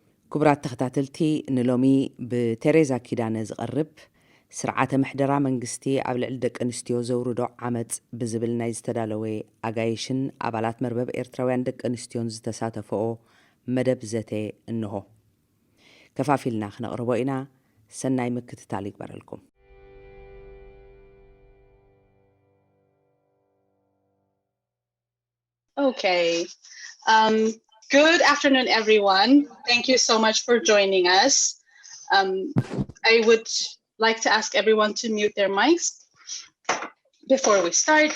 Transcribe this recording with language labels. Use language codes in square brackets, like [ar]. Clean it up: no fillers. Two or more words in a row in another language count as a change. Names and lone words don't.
[ti] ክቡራት ተኸታተልቲ ንሎሚ ብቴሬዛ ኪዳነ ዝቐርብ ስርዓተ ምሕደራ መንግስቲ ኣብ ልዕሊ ደቂ ኣንስትዮ ዘውርዶ ዓመፅ ብዝብል ናይ ዝተዳለወ ኣጋይሽን ኣባላት መርበብ ኤርትራውያን ደቂ ኣንስትዮን ዝተሳተፈኦ መደብ ዘተ እንሆ ከፋፊልና ክነቕርቦ ኢና። ሰናይ ምክትታል ይግበረልኩም። [en] Okay. Good afternoon, everyone. Thank you so much for joining us. I would like to ask everyone to mute their mics before we start.